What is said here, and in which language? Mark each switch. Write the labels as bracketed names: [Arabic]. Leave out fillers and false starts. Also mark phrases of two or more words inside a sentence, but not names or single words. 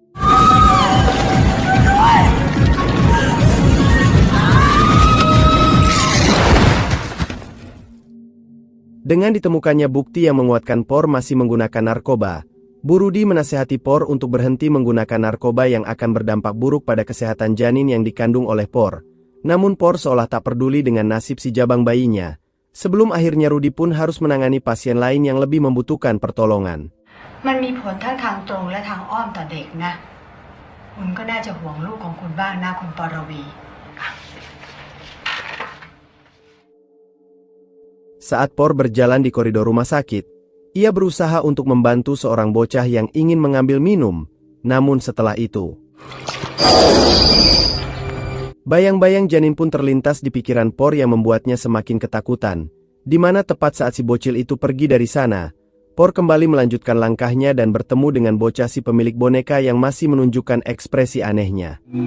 [Indonesian] Dengan ditemukannya bukti yang menguatkan Por masih menggunakan narkoba, Bu Rudy menasihati Por untuk berhenti menggunakan narkoba yang akan berdampak buruk pada kesehatan janin yang dikandung oleh Por. Namun Por seolah tak peduli dengan nasib si jabang bayinya. Sebelum akhirnya Rudy pun harus menangani pasien lain yang lebih membutuhkan pertolongan. [Thai] คุณก็น่าจะห่วงลูกของคุณบ้างนะคุณปรวี [Indonesian] Saat Por berjalan di koridor rumah sakit, ia berusaha untuk membantu seorang bocah yang ingin mengambil minum, namun setelah itu, bayang-bayang janin pun terlintas di pikiran Por yang membuatnya semakin ketakutan, di mana tepat saat si bocil itu pergi dari sana, Por kembali melanjutkan langkahnya dan bertemu dengan bocah si pemilik boneka yang masih menunjukkan ekspresi anehnya.